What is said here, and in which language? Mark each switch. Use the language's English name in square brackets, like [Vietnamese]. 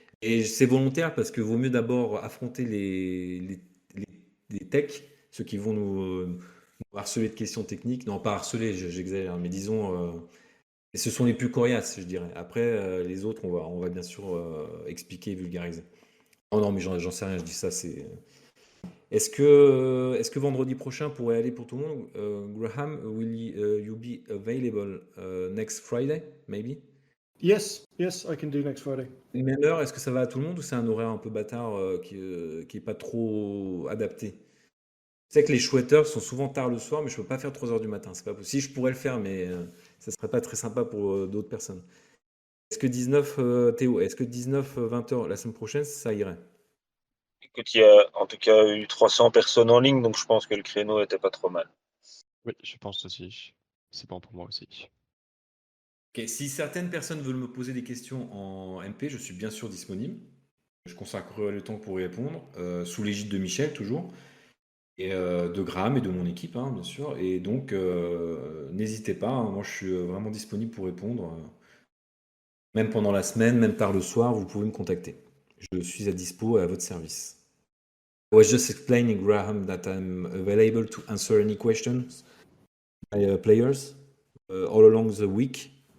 [French] Et c'est volontaire parce que vaut mieux d'abord affronter les techs, ceux qui vont nous harceler de questions techniques. Non, pas harceler, j'exagère, mais disons, et ce sont les plus coriaces, je dirais. Après, les autres, on va bien sûr expliquer et vulgariser. Oh non, mais j'en sais rien, je dis ça, c'est. Est-ce que vendredi prochain pourrait aller pour tout le monde? [English] Graham, will you be available next Friday, maybe? Yes, I can do next Friday. [French] Même heure, est-ce que ça va à tout le monde ou c'est un horaire un peu bâtard qui est pas trop adapté? C'est que les chouetteurs sont souvent tard le soir, mais je peux pas faire 3 heures du matin. C'est pas possible. Si je pourrais le faire, mais ça serait pas très sympa pour d'autres personnes. Est-ce que 19, Théo, est-ce que 19-20 heures la semaine prochaine, ça irait? Écoute, il y a en tout cas eu 300 personnes en ligne, donc je pense que le créneau était pas trop mal. Oui, je pense aussi. C'est bon pour moi aussi. Ok, si certaines personnes veulent me poser des questions en MP, je suis bien sûr disponible. Je consacrerai le temps pour y répondre, sous l'égide de Michel toujours, et de Graham et de mon équipe, hein, bien sûr. Et donc, n'hésitez pas, hein, moi je suis vraiment disponible pour répondre. Même pendant la semaine, même tard le soir, vous pouvez me contacter. Je suis à dispo et à votre service. [English] I was just explaining, Graham, that I'm available to answer any questions by players all along the week.